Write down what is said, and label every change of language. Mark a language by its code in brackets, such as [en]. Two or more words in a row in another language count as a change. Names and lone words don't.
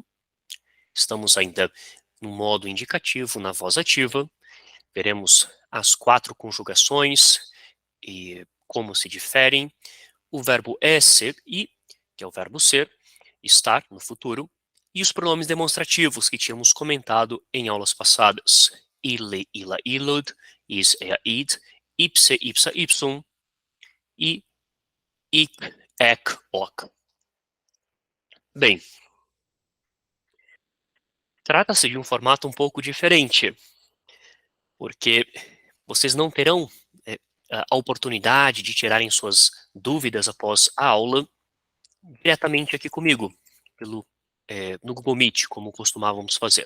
[pt] Estamos ainda no modo indicativo, na voz ativa. Veremos as 4 conjugações e como se diferem. O verbo ser e, que é o verbo ser, estar no futuro, e os pronomes demonstrativos que tínhamos comentado em aulas passadas. [la] Ille, illa, illud, is, ea, id, ipse, ipsa, ipsum e ic, ec, hoc. [pt] Bem, trata-se de um formato um pouco diferente, porque vocês não terão a oportunidade de tirarem suas dúvidas após a aula diretamente aqui comigo, no Google Meet, como costumávamos fazer.